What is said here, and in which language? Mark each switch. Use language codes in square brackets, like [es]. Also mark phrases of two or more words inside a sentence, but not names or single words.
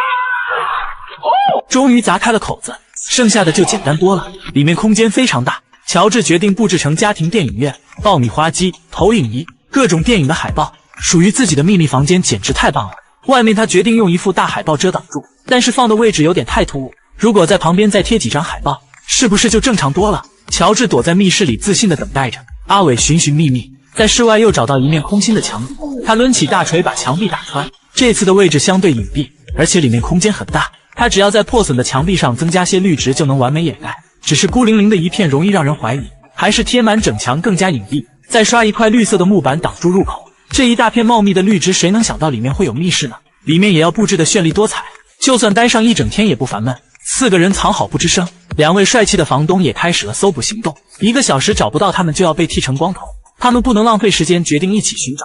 [zh] 終於砸開了口子，剩下的就簡單多了。裡面空間非常大，喬治決定布置成家庭電影院，爆米花機、投影儀，各種電影的海報。屬於自己的秘密房間簡直太棒了。外面他決定用一副大海報遮擋住，但是放的位置有點太突兀，如果在旁邊再貼幾張海報，是不是就正常多了？喬治躲在密室裡自信地等待着。阿偉尋尋覓覓，在室外又找到一面空心的牆壁，他掄起大錘把牆壁打穿。這次的位置相对隱蔽，而且裡面空間很大，他只要在破損的牆壁上增加些綠植就能完美掩蓋。只是孤零零的一片容易讓人懷疑，還是貼滿整牆更加隱蔽。再刷一塊綠色的木板擋住入口，這一大片茂密的綠植，誰能想到裡面會有密室呢？裡面也要布置得絢麗多彩，就算待上一整天也不煩悶。4個人藏好不吱聲，兩位帥氣的房東也開始了搜捕行動。1個小時找不到他們就要被剃成光頭，他們不能浪費時間，決定一起尋找。